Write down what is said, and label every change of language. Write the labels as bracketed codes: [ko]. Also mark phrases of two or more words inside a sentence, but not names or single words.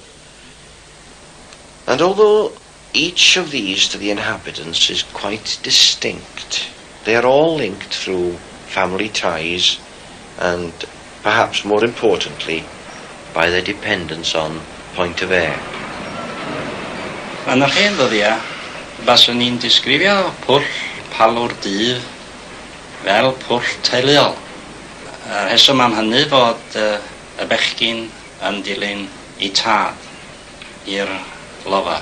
[en] And although each of these to the inhabitants is quite distinct, they are all linked through family ties and, perhaps more importantly, by their dependence on Point of Air. [cy] Yn yr hen ddyddiau, baswn ni'n disgrifio pwll palw'r dydd fel pwll teuluol. Rheswm am hynny fod y bechgyn yn dilyn I tad i'r lofa.